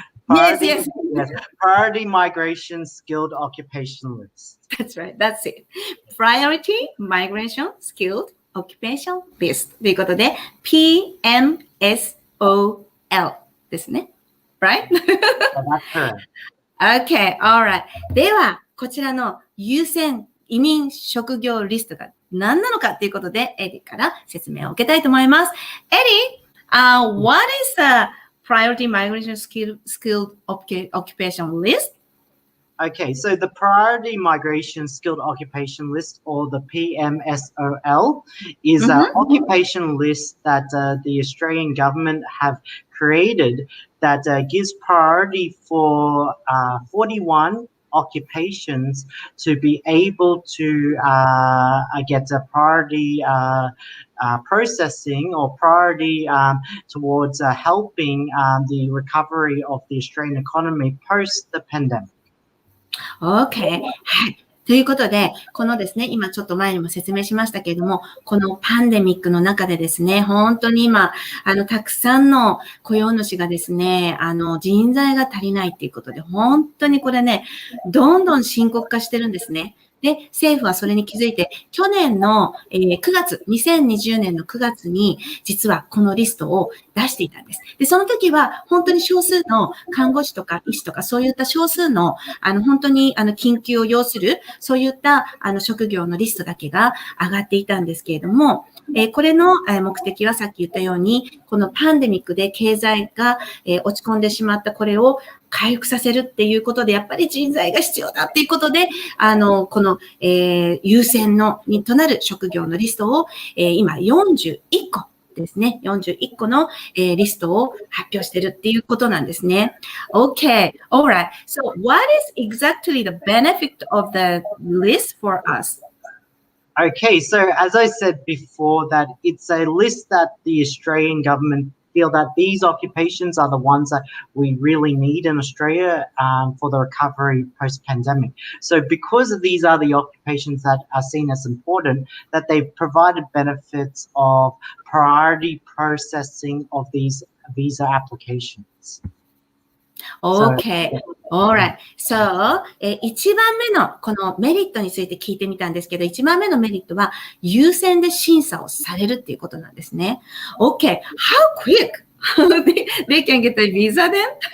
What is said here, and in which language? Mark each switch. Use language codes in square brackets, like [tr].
[en] Yes. Priority migration skilled occupation list. That's right. That's it. Priority migration skilled occupation list [ja] ということで [en] PMSOL [ja] ですね。 [en] Right? That's correct. Okay, alright. [ja] では、こちらの優先移民職業リストが何なのかということで、エリーから説明を受けたいと思います。 [en] エリー、what is the priority migration skilled occupation list? Okay, so the priority migration skilled occupation list, or the PMSOL, is an occupation list that the Australian government have created that gives priority for 41 occupations to be able to get a priority processing or priority towards helping the recovery of the Australian economy post the pandemic. Okay. [ja] はい。ということで、このですね、今ちょっと前にも説明しましたけれども、このパンデミックの中でですね、本当に今、たくさんの雇用主がですね、人材が足りないっていうことで、本当にこれね、どんどん深刻化してるんですね。で、政府はそれに気づいて、去年の2020年の9月に、実はこのリストを出していたんです。で、その時は、本当に少数の看護師とか医師とか、そういった少数の、本当に、緊急を要する、そういった、職業のリストだけが上がっていたんですけれども、これの目的はさっき言ったように、このパンデミックで経済が落ち込んでしまったこれを回復させるっていうことで、やっぱり人材が必要だっていうことで、この、優先となる職業のリストを、今41個ですね。 41個の、リストを発表してるっていうことなんですね。 [en] Okay, alright. So what is exactly the benefit of the list for us? Okay, so as I said before, that it's a list that the Australian government feel that these occupations are the ones that we really need in Australia for the recovery post-pandemic. So because these are the occupations that are seen as important, that they've provided benefits of priority processing of these visa applications. Okay. Alright. [ja] So, 1番目のこのメリットについて聞いてみたんですけど、1番目のメリットは優先で審査をされるっていうことなんですね。 [en] Okay. How quick they can get a visa then?